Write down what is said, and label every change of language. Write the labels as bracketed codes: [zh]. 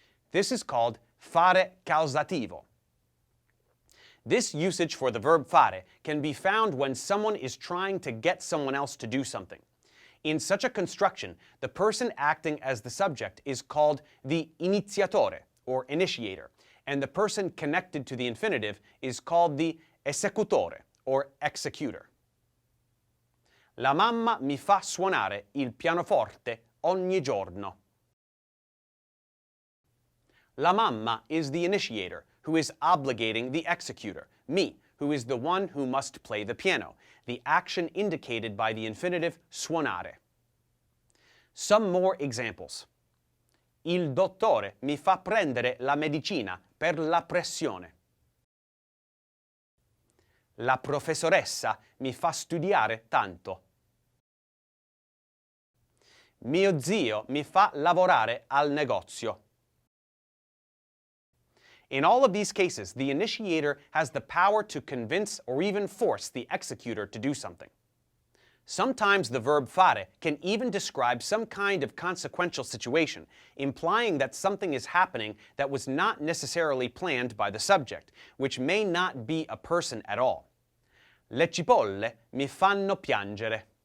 [en] This is called fare causativo. This usage for the verb fare can be found when someone is trying to get someone else to do something. In such a construction, the person acting as the subject is called the iniziatore, or initiator, and the person connected to the infinitive is called the esecutore, or executor. [it] La mamma mi fa suonare il pianoforte ogni giorno. [en] La mamma is the initiator, who is obligating the executor, me, who is the one who must play the piano, the action indicated by the infinitive suonare. Some more examples. [it] Il dottore mi fa prendere la medicina per la pressione. La professoressa mi fa studiare tanto. Mio zio mi fa lavorare al negozio. [en] In all of these cases, the initiator has the power to convince or even force the executor to do something. Sometimes the verb fare can even describe some kind of consequential situation, implying that something is happening that was not necessarily planned by the subject, which may not be a person at all. [it] Le cipolle mi fanno piangere.